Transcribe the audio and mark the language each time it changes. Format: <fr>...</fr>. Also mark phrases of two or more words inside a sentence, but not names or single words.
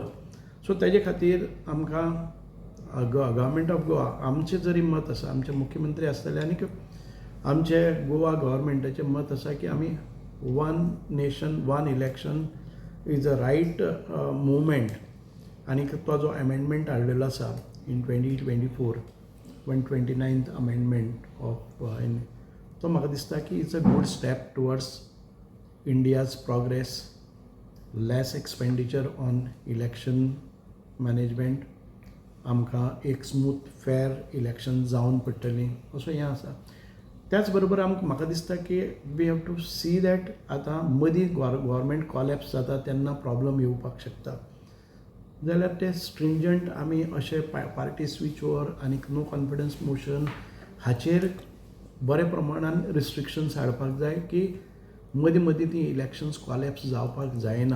<kok>सो तेजे खातीर आमकां</kok> <en>government of Goa,</en> <kok>आमचें जरी मत आसा, आमचे मुख्यमंत्री आसतले आनी आमचे गोवा गव्हर्मेंटाचें मत आसा की आमी</kok> <en>one nation one election is a right movement.</en> <kok>आनी तो जो अमेंडमेंट हाडलेलो आसा</kok> <en>in 2024, 129th amendment of</en> <kok>तो म्हाका दिसता की</kok> <en>it's a good step towards India's progress, less expenditure on election management,</en> <kok>आमकां एक</kok> <en>smooth fair election</en> <kok>जावन पडटलीं असो हें आसा. त्याच बरोबर म्हाका दिसता की</kok> <en>we have to see that</en> <kok>आतां मदीं</kok> <en>government collapse</en> <kok>जाता तेन्ना प्रॉब्लम येवपाक शकता, जाल्यार ते स्ट्रिंजंट आमी अशे</kok> <en>party switch over</en> <kok>आनीक</kok> <en>no confidence motion</en> <kok>हाचेर बरे प्रमाणान रिस्ट्रिक्शन्स हाडपाक जाय की मदीं ती</kok> <en>elections collapse</en> <kok>जावपाक जायना.</kok>